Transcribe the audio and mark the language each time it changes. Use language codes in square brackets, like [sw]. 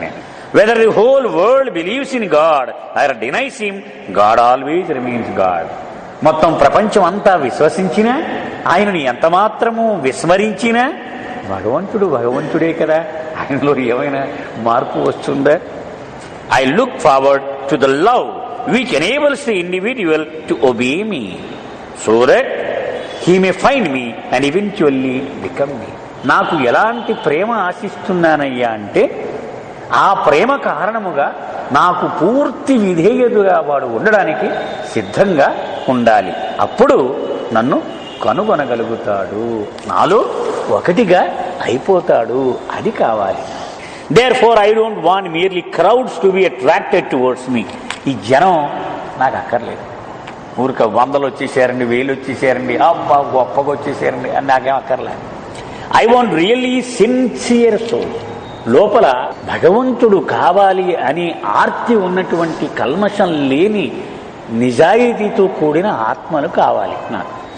[en] నేను whether the whole world believes in God or denies him, God always remains God. [te] మొత్తం ప్రపంచం అంతా విశ్వసించినా, ఆయనని ఎంత మాత్రము విస్మరించినా భగవంతుడు భగవంతుడే కదా, ఆయనలో ఏమైనా మార్పు వస్తుందా? [en] I look forward to the love which enables the individual to obey me so that he may find me and eventually become me. [te] నాకు ఎలాంటి ప్రేమ ఆశిస్తున్నానయ్యా అంటే ఆ ప్రేమ కారణముగా నాకు పూర్తి విధేయతగా వాడు ఉండడానికి సిద్ధంగా ఉండాలి. అప్పుడు నన్ను కనుగొనగలుగుతాడు, నాలో ఒకటిగా అయిపోతాడు. అది కావాలి. [en] Therefore, I don't want merely crowds to be attracted towards me. [te] ఈ జనం నాకు అక్కర్లేదు. ఊరిక 100 వచ్చేసారండి, 1000 వచ్చేసారండి, అబ్బా గొప్పగా వచ్చేసారండి అని నాకేం అక్కర్లేదు. [en] I want really sincere soul. [te] లోపల భగవంతుడు కావాలి అని ఆర్తి ఉన్నటువంటి కల్మషం లేని నిజాయితీతో కూడిన ఆత్మలు కావాలి నాకు.